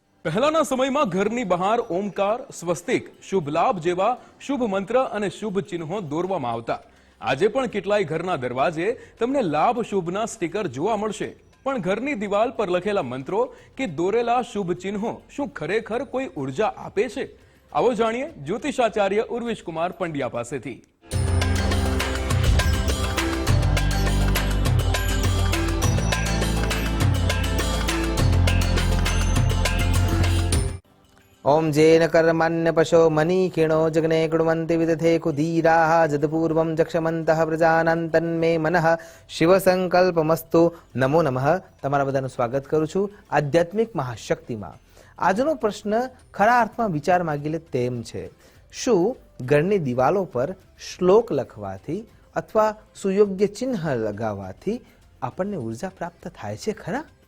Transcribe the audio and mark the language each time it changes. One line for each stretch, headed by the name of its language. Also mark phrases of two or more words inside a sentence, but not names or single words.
Gujarati: પહેલાના સમયમાં ઘરની બહાર ઓમકાર, સ્વસ્તિક, શુભ લાભ જેવા શુભ મંત્ર અને શુભ ચિહ્નો દોરવામાં આવતા. આજે પણ કેટલાય ઘરના દરવાજે તમને લાભ શુભના સ્ટીકર જોવા મળશે. પણ ઘરની દિવાલ પર લખેલા મંત્રો કે દોરેલા શુભ ચિહ્નો શું ખરેખર કોઈ ઉર્જા આપે છે? આવો જાણીએ જ્યોતિષાચાર્ય ઉર્વિશ કુમાર પંડ્યા પાસેથી.
Sanskrit: ओम जेन कर्मण्य पशो मनी किणो जग्ने कुर्वन्ति विदथे कुधीराः जदपूर्वं जक्षमन्तः प्रजानां तन्मे मनः शिव संकल्पमस्तु. नमो नमः.
Gujarati: તમારા બધાનું સ્વાગત કરું છું આધ્યાત્મિક મહાશક્તિમાં. આજનો પ્રશ્ન ખરા અર્થમાં વિચાર માંગી લે તેમ છે. શું ઘરની દિવાલો પર શ્લોક લખવાથી અથવા સુયોગ્ય ચિહ્ન લગાવવાથી આપણને ઉર્જા પ્રાપ્ત થાય છે ખરા?